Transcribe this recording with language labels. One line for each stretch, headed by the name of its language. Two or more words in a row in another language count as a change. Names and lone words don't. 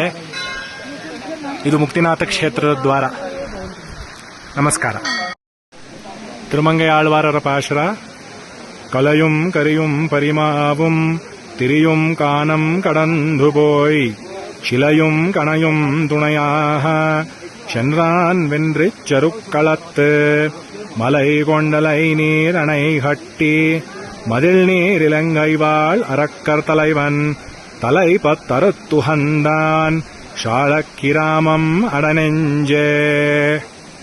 Kannada: ಇದು ಮುಕ್ತಿನಾಥ ಕ್ಷೇತ್ರದ ದ್ವಾರ. ನಮಸ್ಕಾರ. ತಿರುಮಂಗೈ ಆಳ್ವಾರರ ಪಾಶುರ.
Tamil: கலையும் கரியும் பரிமாவும் திரியும் கானம் கடந்து போய் சிலையும் கணையும் துணையாக சென்றான் வென்றிச்சருக்களத்து மலை கொண்டலை நீர் அணை கட்டி மதில் நீர் இலங்கைவாள் அரக்கர் தலைவன் தலை பத்தறுத்துகந்தான் ஷாழக்கிராமம் அடனெஞ்சே.